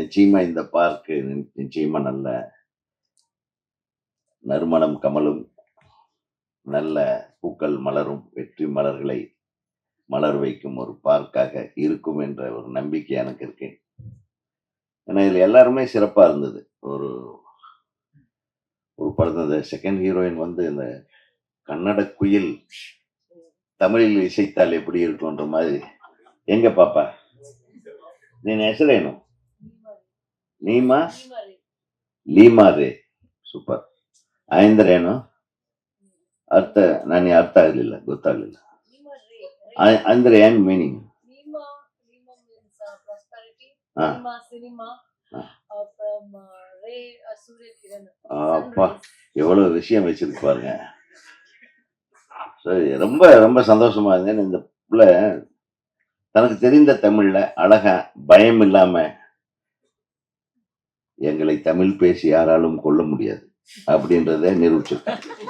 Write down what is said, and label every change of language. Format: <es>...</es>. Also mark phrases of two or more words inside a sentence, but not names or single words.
<ta>நிச்சயமா இந்த பார்க்கு நிச்சயமா நல்ல நறுமணம் கமலும், நல்ல பூக்கள் மலரும், வெற்றி மலர்களை மலர் வைக்கும் ஒரு பார்க்காக இருக்கும் என்ற ஒரு நம்பிக்கை எனக்கு இருக்கு. ஏன்னா இதுல எல்லாருமே சிறப்பா இருந்தது. ஒரு படத்துல</ta> <en>second heroine</en> <ta>வந்து இந்த கன்னட குயில் தமிழில் இசைத்தால் எப்படி இருக்கும்ன்ற மாதிரி. எங்க பாப்பா</ta> <kn>ನೀನ್ ಹೆಸರೇನು? ನೀಮಾ ಲೀಮಾರೇ. ಸೂಪರ್. ಅಂದ್ರೆ ಏನು ಅರ್ಥ? ನನಗೆ ಅರ್ಥ ಆಗಲಿಲ್ಲ, ಗೊತ್ತಾಗ್ಲಿಲ್ಲ. ಅಂದ್ರೆ ಏನ್ ಮೀನಿಂಗ್?</kn> <ta>அப்பா எவ்வளவு விஷயம் வச்சிருக்கு பாருங்க. சரி, ரொம்ப ரொம்ப சந்தோஷமா இருந்தேன். இந்த பிள்ளை தனக்கு தெரிந்த தமிழ்ல அழகா பயம் இல்லாம எங்களை தமிழ் பேசி யாராலும் கொள்ள முடியாது அப்படின்றத நிரூபிச்சிருக்காங்க.</ta>